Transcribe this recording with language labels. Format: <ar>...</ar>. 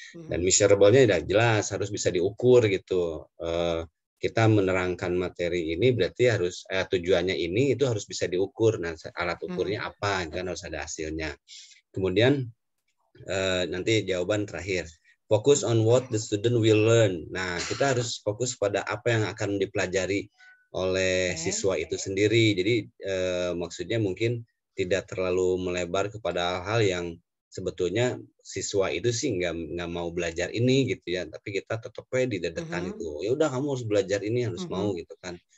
<id>Dan measurable-nya udah jelas harus bisa diukur gitu. Kita menerangkan materi ini berarti harus tujuannya ini itu harus bisa diukur. Nah alat ukurnya apa kan harus ada hasilnya. Kemudian nanti jawaban terakhir.</id> <en>Focus on what the student will learn.</en> <id>Nah, kita harus fokus pada apa yang akan dipelajari oleh siswa itu sendiri. Jadi maksudnya mungkin tidak terlalu melebar kepada hal-hal yang sebetulnya siswa itu sih nggak mau belajar ini gitu ya. Tapi kita tetap didedekan itu. Ya udah kamu harus belajar ini, harus mau gitu kan.</id>